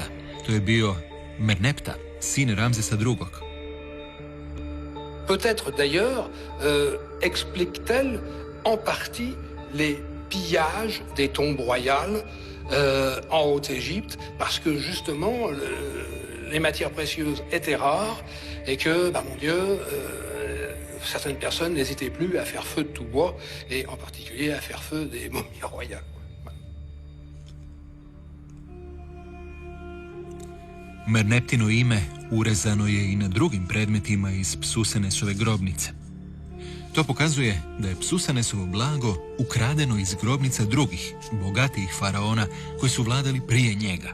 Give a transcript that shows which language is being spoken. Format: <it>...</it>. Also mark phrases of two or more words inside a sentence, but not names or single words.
<hr>To je bio Mernepta, sin Ramzesa II.</hr> <fr>Peut-être d'ailleurs explique-t-elle en partie les pillages des tombes royales en Haute-Égypte, parce que justement les matières précieuses étaient rares et que, mon Dieu, certaines personnes n'hésitaient plus à faire feu de tout bois et en particulier à faire feu des momies royales.</fr> <hr>Merneptino ime urezano je i na drugim predmetima iz Psusenesove grobnice. To pokazuje da je Psusenesovo blago ukradeno iz grobnica drugih, bogatijih faraona koji su vladali prije njega.</hr>